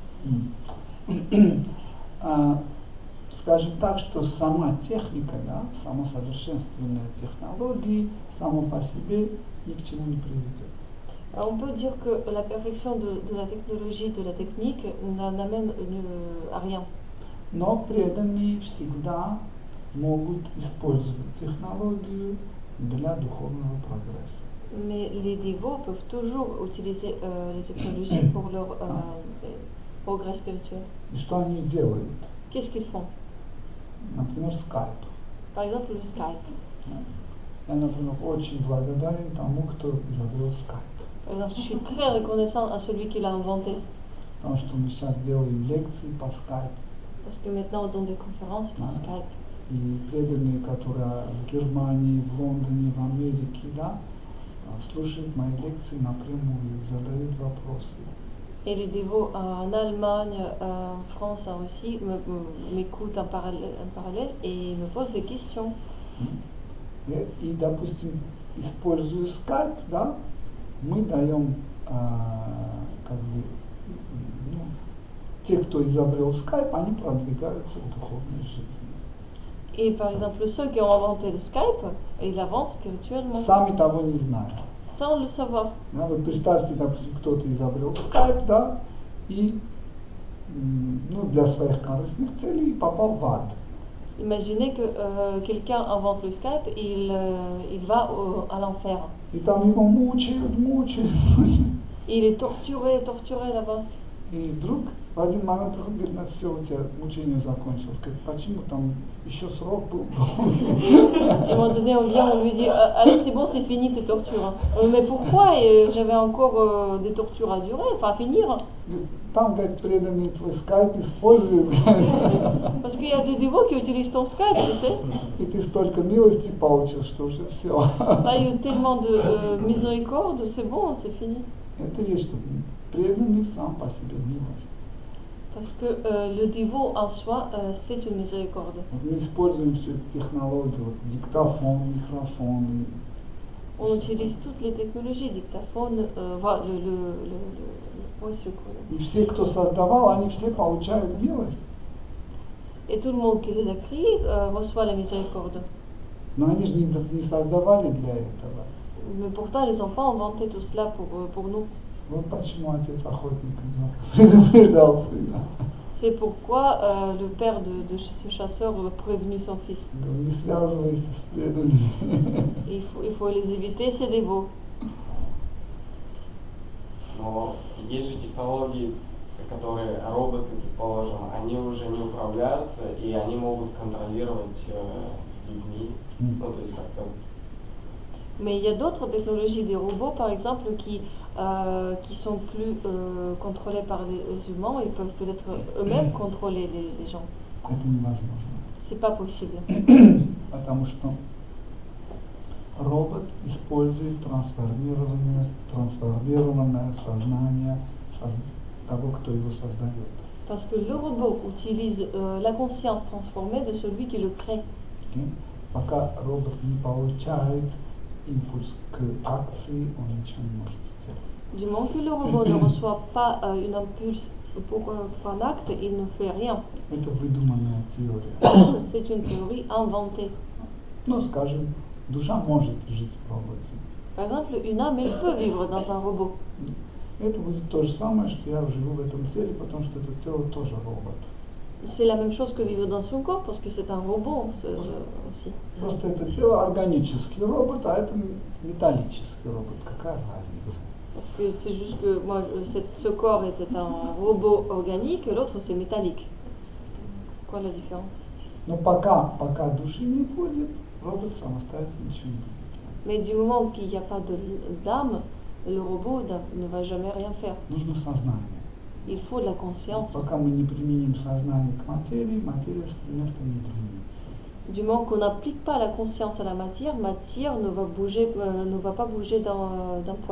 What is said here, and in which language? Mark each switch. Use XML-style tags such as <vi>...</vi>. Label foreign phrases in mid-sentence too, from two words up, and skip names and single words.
<ru>Скажем так, что сама техника, да, само совершенствование технологий, само по себе ни к чему не приведет.</ru> <fr>On peut dire que la perfection de la technologie, de la technique, n'amène à rien.</fr> <ru>Но преданные всегда могут использовать технологию для духовного прогресса.</ru> <fr>Mais les dévots peuvent toujours utiliser les technologies pour leur progrès spirituel.</fr> <ru>И что они делают?</ru> <fr>Qu'est-ce qu'ils font?</fr> <ru>Например, Skype.</ru> <fr>Par exemple, le Skype.</fr> <ru>Я, например, очень благодарен тому, кто изобрел Skype.</ru> <fr>Par exemple, je suis très reconnaissant à celui qui l'a inventé.</fr> <ru>Потому что мы сейчас делаем лекции по Skype.</ru> <fr>Parce que maintenant, on donne des conférences par Skype.</fr> <ru>И преданные, которые в Германии, в Лондоне, в Америке, да, слушают мои лекции напрямую, задают вопросы.</ru> <fr>Et les dévots en Allemagne, en France, en Russie m'écoutent en parallèle et me posent des questions.</fr> <ru>И, допустим, используя Skype, да, мы даем, как бы, те, кто изобрел Skype, они продвигаются в духовной жизни.</ru> <fr>Et par exemple, ceux qui ont inventé le Skype, ils avancent spirituellement.</fr> <ru>Сами того не знают.</ru> <fr>Sans le savoir.</fr> <ru>Да, вот представьте, допустим, кто-то изобрел Skype, да, и для своих корыстных целей попал в ад.</ru> <fr>Imaginez que quelqu'un invente le Skype et il va à l'enfer.</fr> <ru>И там его мучают.</ru> <fr>Et il est torturé là-bas.</fr> <ru>И вдруг в один момент говорит, все, у тебя мучение закончилось. Говорит, почему там еще срок был долгий?</ru> <fr>Et à un moment donné, on vient, on lui dit, allez, c'est bon, c'est fini tes tortures. Mais pourquoi j'avais encore des tortures à durer, enfin à finir?</fr> <ru>Там, говорит, преданный твой скайп использует.</ru> <fr>Parce qu'il y a des dévots qui utilisent ton Skype, tu sais.</fr> <ru>И ты столько милости получил, что уже все.</ru> <fr>Là, il y a eu tellement de miséricorde, c'est bon, c'est fini.</fr> <ru>Это есть, что преданный сам по себе милость.</ru> <fr>Parce que le dévot en soi, c'est une miséricorde.</fr> <ru>Мы используем всю эту технологию, вот, диктофон, микрофон.</ru> <fr>On utilise toutes les technologies, dictaphone, Oui, c'est le code.</fr> <ru>И все, кто создавал, они все получают милость.</ru> <fr>Et tout le monde qui les a créés reçoit la miséricorde.</fr> <ru>Но они же не создавали для этого.</ru> <fr>Mais pourtant, les enfants ont inventé tout cela pour nous.</fr> <ru>Вот почему отец охотник предупреждал сына.</ru> <fr>C'est pourquoi le père de ce chasseur a prévenu son fils.</fr> <ru>Не связывайся с преданными.</ru> <fr>Il faut les éviter, ces dévots.</fr> <ru>Но есть же технологии, которые роботы, предположим, они уже не управляются, и они могут контролировать людьми. Ну, то есть как-то.</ru> <fr>Mais il y a d'autres technologies, des robots par exemple, qui sont plus contrôlés par les humains et peuvent peut-être eux-mêmes contrôler les gens.</fr> <ru>Это невозможно.</ru> <fr>C'est pas possible.</fr> <ru>Потому что робот использует трансформированное сознание того, кто его создает.</ru> <fr>Parce que le robot utilise la conscience transformée de celui qui le crée.</fr> <ru>Okay? Пока робот не получает импульс к акции, он ничего не может сделать.</ru> <fr>Du moment que le robot ne reçoit pas une impulse pour un acte, il ne fait rien.</fr> <ru>Это выдуманная теория.</ru> <fr>C'est une théorie inventée.</fr> <ru>Ну, скажем, душа может жить в роботе.</ru> <fr>Par exemple, une âme, elle peut vivre dans un robot.</fr> <ru>Это будет то же самое, что я живу в этом теле, потому что это тело тоже робот.</ru> <fr>C'est la même chose que vivre dans son corps, parce que c'est un robot aussi.</fr> <ru>Просто это тело органический робот, а это металлический робот. Какая разница?</ru> <fr>Parce que c'est juste que moi, ce corps c'est un robot organique, et l'autre c'est métallique. Quoi la différence?</fr> <ru>Но пока души не будет, робот самостоятельно ничего не будет.</ru> <fr>Mais du moment qu'il n'y a pas d'âme, le robot ne va jamais rien faire.</fr> <ru>Нужно сознание.</ru> <fr>Il faut de la conscience.</fr> <ru>Пока мы не применим сознание к материи, материя с места не двинется.</ru> <fr>Du moment qu'on n'applique pas la conscience à la matière ne va pas bouger d'un poil.</fr>